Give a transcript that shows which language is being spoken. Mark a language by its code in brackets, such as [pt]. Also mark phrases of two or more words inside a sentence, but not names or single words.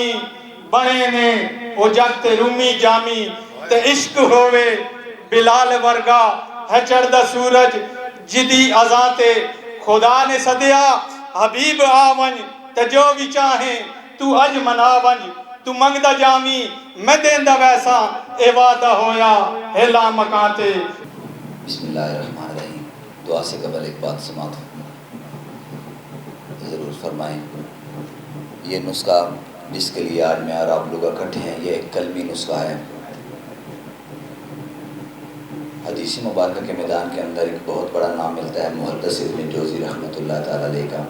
[skr] بنے نے او جگ تے رومی جامی تے عشق ہووے بلال ورگا ہے چڑھدا سورج جیدی اذان تے. خدا نے سدیا حبیب آ ونج تے جو بھی چاہے تو اج منا ونج. تو منگدا جامی میں دیندا ویسا اے وعدہ ہویا ہلا مکانتے. [ar] بسم اللہ الرحمن الرحیم. [ur] دعا سے قبل ایک بات سماعت ضرور فرمائیں. یہ نسخہ جس کے لیے آج میں اور آپ لوگ اکٹھے ہیں یہ ایک قلمی نسخہ ہے. حدیث مبارکہ کے میدان کے اندر ایک بہت بڑا نام ملتا ہے محدث ابن جوزی رحمۃ اللہ تعالیٰ علیہ کا.